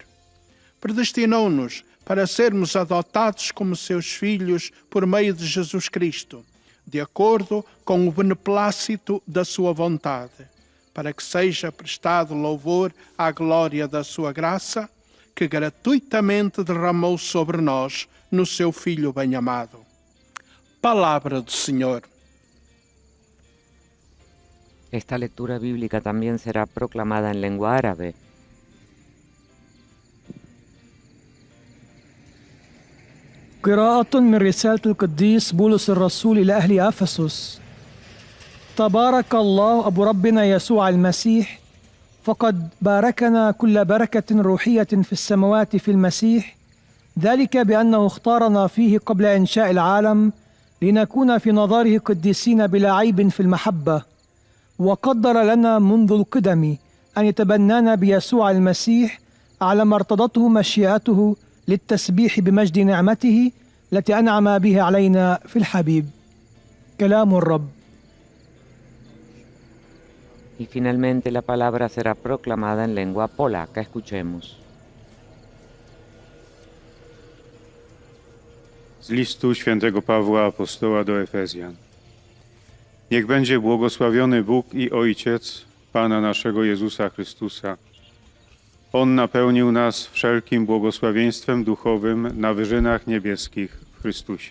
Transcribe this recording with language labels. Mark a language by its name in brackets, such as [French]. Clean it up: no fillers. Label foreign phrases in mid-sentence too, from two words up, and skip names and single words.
[Portuguese] Predestinou-nos para sermos adotados como seus filhos por meio de Jesus Cristo, de acordo com o beneplácito da sua vontade, para que seja prestado louvor à glória da sua graça, que gratuitamente derramou sobre nós no seu Filho bem-amado. Palavra do Senhor. [Spanish] Esta lectura bíblica también será proclamada en lengua árabe. [Arabic] قراءة من رسالة القديس بولس الرسول إلى أهل أفسس. تبارك الله أبو ربنا يسوع المسيح، فقد باركنا كل بركة روحية في السماوات في المسيح، ذلك بأنه اختارنا فيه قبل إنشاء العالم لنكون في نظره قديسين بلا عيب في المحبة، وقدر لنا منذ القدم أن يتبنانا بيسوع المسيح على ما ارتضته مشيئته للتسبيح بمجد نعمته التي أنعم بها علينا في الحبيب. كلام الرب. [Spanish] Y finalmente la palabra será proclamada en lengua polaca. Escuchemos. [Polish] Z listu świętego Pawła Apostoła do Efezjan. Niech będzie błogosławiony Bóg i Ojciec Pana naszego Jezusa Chrystusa. On napełnił nas wszelkim błogosławieństwem duchowym na wyżynach niebieskich w Chrystusie.